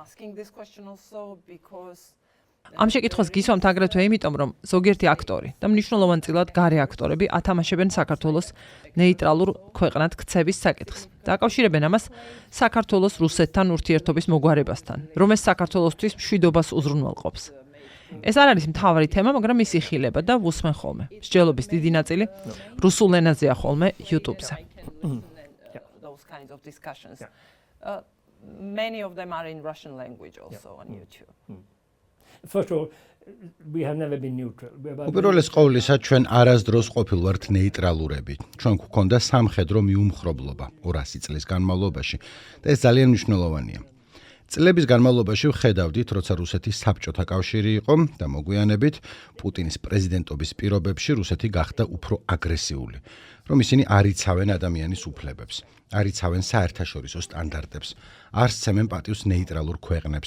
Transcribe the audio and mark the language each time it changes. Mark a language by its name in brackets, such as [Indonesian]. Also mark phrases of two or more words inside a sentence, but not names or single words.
[Georgian] ამ შეკითხვას გისვამთ აგრეთვე იმიტომ, რომ ზოგიერთი აქტორი და მნიშვნელოვანწილად გარე აქტორები ათამაშებენ საქართველოს ნეიტრალურ ქვეყნად ქცევის საკითხს. დაკავშირებენ ამას საქართველოს რუსეთთან ურთიერთობის მოგვარებასთან, რომ ეს საქართველოსთვის მშვიდობას უზრუნველყოფს. ეს არ არის მთავარი თემა, მაგრამ ის იხილება და ვუსმენ ხოლმე. მსჯელობის დიდი ნაწილი რუსულ ენაზეა ხოლმე YouTube-ზე. [English] Those kinds of discussions. Many of them are in Russian language also on YouTube. First of all, we have never been neutral. [Georgian] უპირველეს ყოვლისა, ჩვენ არასდროს ყოფილვართ ნეიტრალურები. ჩვენ გვქონდა სამხედრო მიუმხრობლობა 200 წლის განმავლობაში და ეს ძალიან მნიშვნელოვანია. წლების განმავლობაში ვხედავდით, როცა რუსეთის საბჭოთა კავშირი იყო და მოგვიანებით პუტინის პრეზიდენტობის პირობებში რუსეთი გახდა უფრო აგრესიული, რომ ისინი არ იცავენ ადამიანის უფლებებს, არ იცავენ საერთაშორისო სტანდარტებს, არ სცემენ პატივს ნეიტრალურ ქვეყნებს.